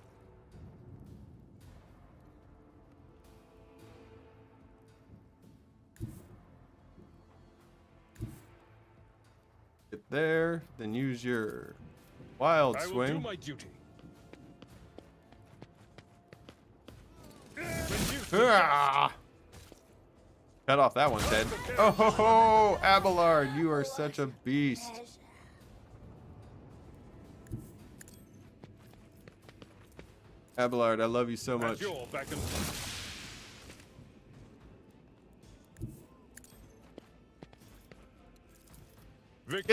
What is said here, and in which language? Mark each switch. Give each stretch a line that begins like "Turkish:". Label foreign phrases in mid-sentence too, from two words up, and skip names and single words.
English: Get there, then use your wild I will do swing. my duty. Reduce to Ah! Cut off that one, dead. Oh ho ho! Abelard, you are such a beast. Abelard, I love you so At much. your beck and Victory